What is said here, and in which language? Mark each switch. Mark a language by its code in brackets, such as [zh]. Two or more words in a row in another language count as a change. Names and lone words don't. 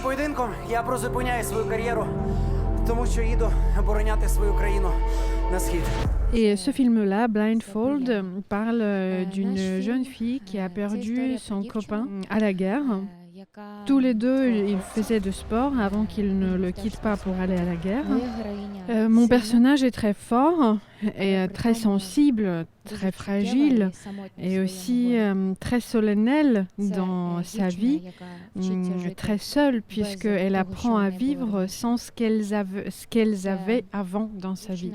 [uk] поєдинком я призупиняю свою кар'єру, тому що їду обороняти свою країну на схід. [fr] Et ce film-là, Blindfold, parle d'une jeune fille qui a perdu son copain à la guerre. Tous les deux, ils faisaient de sport avant qu'ils ne le quittent pas pour aller à la guerre. Mon personnage est très fort et très sensible, très fragile et aussi très solennel dans sa vie, très seule puisqu'elle apprend à vivre sans ce qu'elles avaient avant dans sa vie.